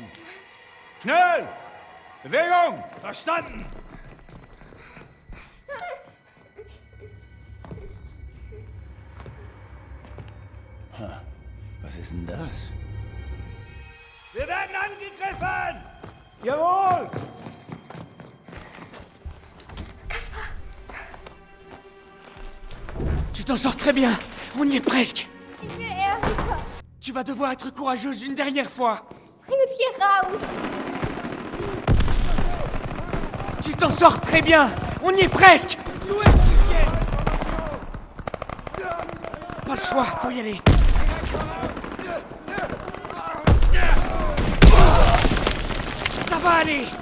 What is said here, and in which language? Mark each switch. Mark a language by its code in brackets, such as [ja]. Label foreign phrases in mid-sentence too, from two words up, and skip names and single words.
[de] Schnell! Bewegung! Verstanden! Was ist denn das? Wir werden angegriffen! Jawohl! [fr] Tu t'en sors très bien. On y est presque. [de] Ich will Erika! [fr] Tu vas devoir être courageuse une dernière fois. [de] Bring uns hier raus! [fr] Tu t'en sors très bien. On y est presque. D'où est-ce qu'ils viennent? Pas le choix, faut y aller. Ça va aller.